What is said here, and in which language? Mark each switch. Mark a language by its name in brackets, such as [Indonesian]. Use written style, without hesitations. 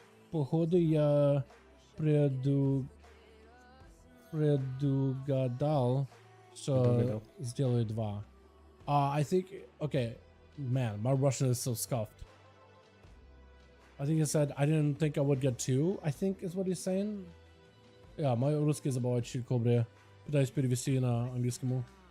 [Russian] Походу я предугадал, что сделаю 2. [English] I think, okay, man, my Russian is so scuffed. I think he said I didn't think I would get 2, I think is what he's saying. [Russian] Yeah, мой русский забывает чуть кобре. Пытаюсь перевести на английскому.